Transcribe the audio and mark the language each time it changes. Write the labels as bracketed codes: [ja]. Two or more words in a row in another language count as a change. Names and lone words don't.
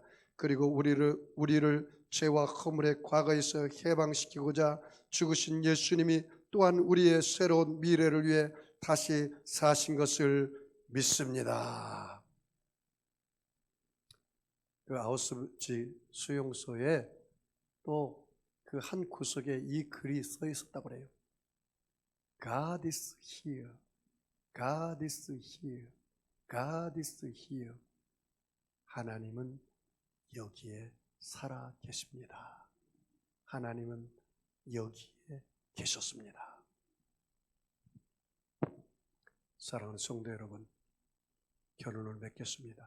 [ko] 그리고 우리를 죄와 허물의 과거에서 해방시키고자 죽으신 예수님이 또한 우리의 새로운 미래를 위해 다시 사신 것을 믿습니다. 그 아우슈비츠 수용소에 또 그 한 구석에 이 글이 써 있었다고 그래요. [en] God is here. God is here. God is here. [ko] 하나님은 여기에 살아 계십니다. 하나님은 여기에 계셨습니다. 사랑하는 성도 여러분, 결론을 맺겠습니다.